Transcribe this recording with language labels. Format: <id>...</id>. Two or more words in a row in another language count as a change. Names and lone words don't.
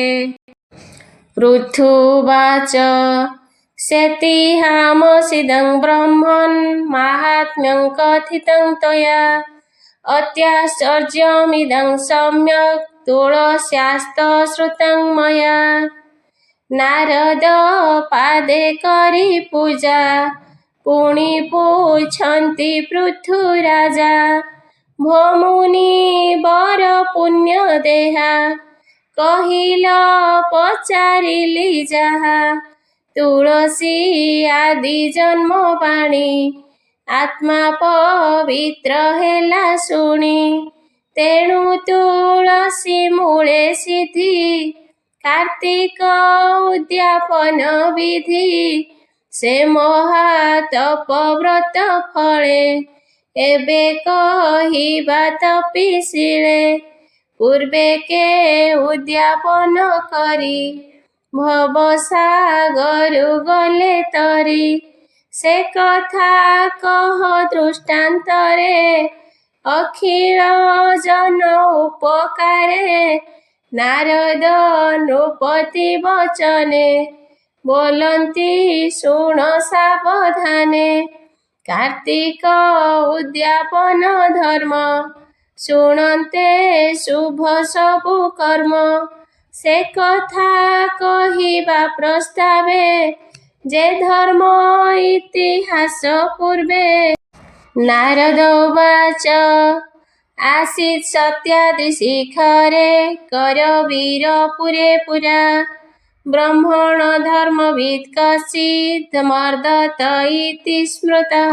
<sa>पृथुवाच सेतिहामसिदं ब्रह्मन् माहात्म्यं कथितं त्वया अत्याश्चर्यमिदं सम्यक् तुलस्यास्तश्रुतं मया।</sa> <or>ନାରଦ ପାଦେ କରି ପୂଜା ପୁନି ପୂଛନ୍ତି ପୃଥୁରାଜା ଭମୁନି ବର ପୁଣ୍ୟ ଦେହା କହିଲ ପଚାରିଲି ଯାହା। ତୁଳସୀ ଆଦି ଜନ୍ମ ପାଣି ଆତ୍ମା ପବିତ୍ର ହେଲା ଶୁଣି ତେଣୁ ତୁଳସୀ ମୂଳେ ସିଦ୍ଧି କାର୍ତ୍ତିକ ଉଦ୍ୟାପନ ବିଧି ସେ ମହାତପ ବ୍ରତ ଫଳେ ଏବେ କହିବା ତପୀଶିଳେ ପୂର୍ବେ କେ ଉଦ୍ୟାପନ କରି ଭବସାଗରୁ ଗଲେ ତରି ସେ କଥା କହ ଦୃଷ୍ଟାନ୍ତରେ ଅଖିଳ ଜନ ଉପକାରେ। ନାରଦ ନୃପତି ବଚନେ ବୋଲନ୍ତି ଶୁଣ ସାବଧାନେ କାର୍ତ୍ତିକ ଉଦ୍ୟାପନ ଧର୍ମ ଶୁଣନ୍ତେ ଶୁଭ ସବୁ କର୍ମ। ସେ କଥା କହିବା ପ୍ରସ୍ତାବେ ଯେ ଧର୍ମ ଇତିହାସ ପୂର୍ବେ।</or> <sa>नारद उवाच आसीत् सत्याद्रिशिखरे करवीर पुरे पुरा ब्रह्मण धर्मवित् कश्चित् मर्दत इति स्मृतः।</sa>